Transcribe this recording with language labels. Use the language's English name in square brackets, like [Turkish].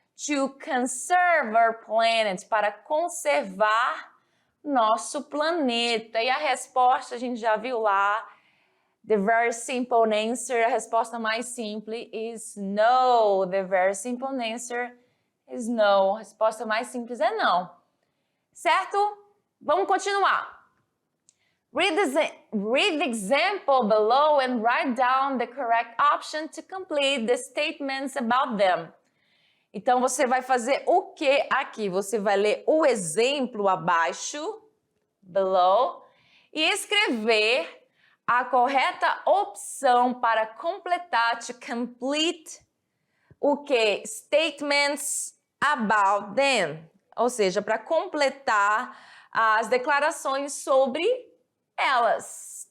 [English] To conserve our planet, [Portuguese] para conservar nosso planeta. E a resposta a gente já viu lá. [English] The very simple answer, [Portuguese] a resposta mais simples [English] is no. The very simple answer is no. [Portuguese] A resposta mais simples é não. Certo? Vamos continuar. [English] Read the example below and write down the correct option to complete the statements about them. [Portuguese] Então, você vai fazer o que aqui? Você vai ler o exemplo abaixo, below, e escrever a correta opção para completar, [English] to complete, [Portuguese] o que? [English] Statements about them. [Portuguese] Ou seja, para completar as declarações sobre elas.